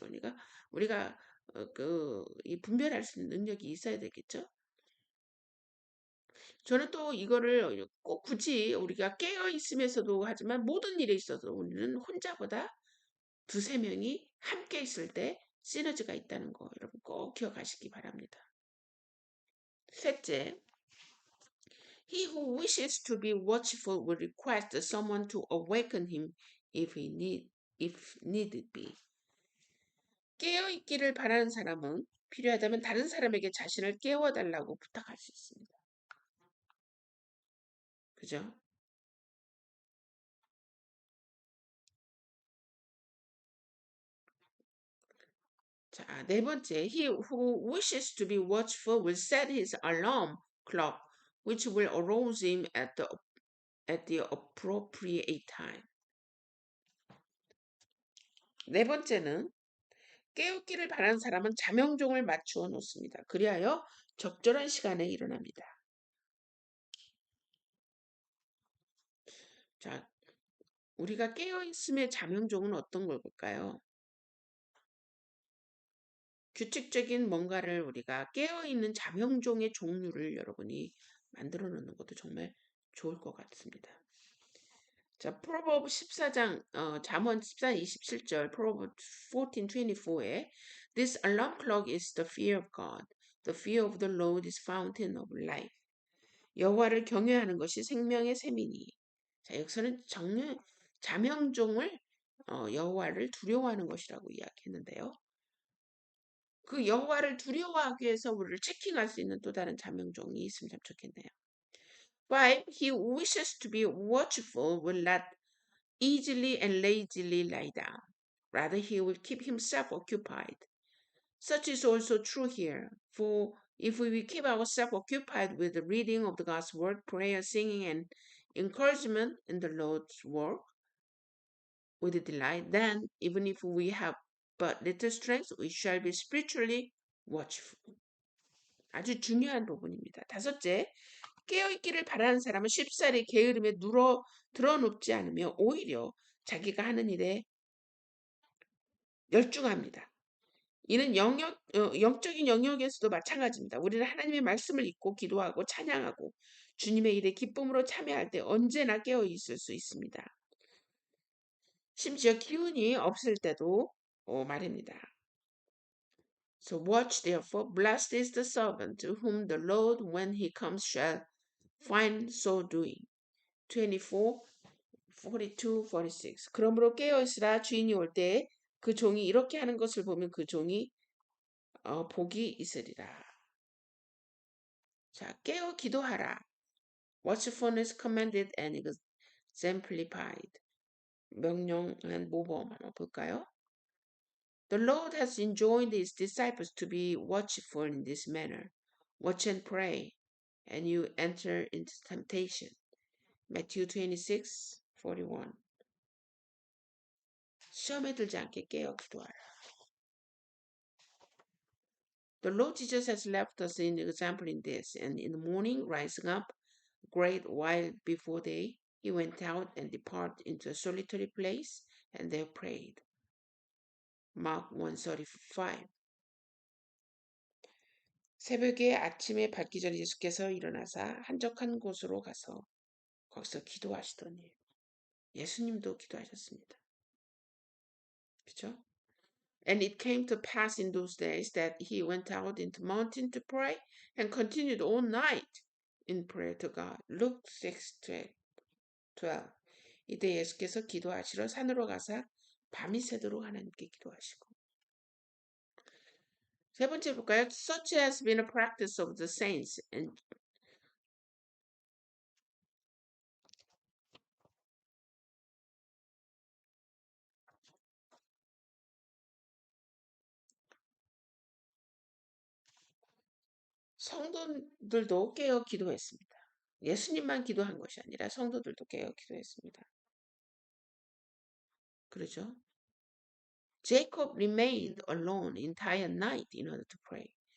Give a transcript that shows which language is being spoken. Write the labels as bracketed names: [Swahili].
[Korean] 그러니까 우리가 이 분별할 수 있는 능력이 있어야 되겠죠. 저는 또 이거를 꼭 굳이 우리가 깨어 있으면서도 하지만 모든 일에 있어서 우리는 혼자보다 두세 명이 함께 있을 때 시너지가 있다는 거 여러분 꼭 기억하시기 바랍니다. 셋째, [English] he who wishes to be watchful will request someone to awaken him if needed be. [Korean] 깨어 있기를 바라는 사람은 필요하다면 다른 사람에게 자신을 깨워달라고 부탁할 수 있습니다. 그죠? 자, 네 번째, [English] he who wishes to be watchful will set his alarm clock, which will arouse him at the appropriate time. [Korean] 네 번째는 깨우기를 바라는 사람은 자명종을 맞추어 놓습니다. 그리하여 적절한 시간에 일어납니다. 자, 우리가 깨어있음의 자명종은 어떤 걸까요? 규칙적인 뭔가를 우리가 깨어있는 자명종의 종류를 여러분이 만들어 놓는 것도 정말 좋을 것 같습니다. 자, 프로버브 14장, 잠언 14, 27절, 프로버브 14:24에 [English] This alarm clock is the fear of God. The fear of the Lord is fountain of life. [Korean] 여호와를 경외하는 것이 생명의 샘이니. 자, 여기서는 자명종을 여호와를 두려워하는 것이라고 이야기했는데요. 그 여호와를 두려워하기 위해서 우리를 체킹할 수 있는 또 다른 자명종이 있으면 참 좋겠네요. [English] 5. He who wishes to be watchful will not easily and lazily lie down. Rather, he will keep himself occupied. Such is also true here. For if we keep ourselves occupied with the reading of the God's word, prayer, singing, and encouragement in the Lord's work with delight, then even if we have but little strength, we shall be spiritually watchful. [Korean] 아주 중요한 부분입니다. 다섯째, 깨어있기를 바라는 사람은 쉽사리 게으름에 드러눕지 않으며 오히려 자기가 하는 일에 열중합니다. 이는 영적인 영역에서도 마찬가지입니다. 우리는 하나님의 말씀을 읽고 기도하고 찬양하고 주님의 일에 기쁨으로 참여할 때 언제나 깨어 있을 수 있습니다. 심지어 기운이 없을 때도 말입니다. [English] So watch therefore, blessed is the servant to whom the Lord when he comes shall find so doing. 24, 42, 46. [Korean] 그러므로 깨어 있으라 주인이 올 때 그 종이 이렇게 하는 것을 보면 그 종이 복이 있으리라. 자, 깨어 기도하라. [English] Watchfulness commanded and exemplified. [Korean] 명령한 모범 한번 볼까요? [English] The Lord has enjoined his disciples to be watchful in this manner. Watch and pray, and you enter into temptation. Matthew 26, 41. [Korean] 시험에 들지 않게 깨어 기도하라. [English] The Lord Jesus has left us an example in this, and in the morning, rising up a great while before day, he went out and departed into a solitary place, and there prayed. Mark 1:35. [Korean] 새벽에 아침에 밝기 전에 예수께서 일어나사 한적한 곳으로 가서 거기서 기도하시더니 예수님도 기도하셨습니다. 그렇죠? [English] And it came to pass in those days that he went out into the mountain to pray and continued all night in prayer to God. Luke 6:12. [Korean] 이때 예수께서 기도하시러 산으로 가사 밤이 새도록 하나님께 기도하시고 세 번째 볼까요? [English] Such has been a practice of the saints and [Korean] 성도들도 깨어 기도했습니다. 예수님만 기도한 것이 아니라 성도들도 깨어 기도했습니다. 그렇죠? [English] Jacob remained alone entire night in order to pray.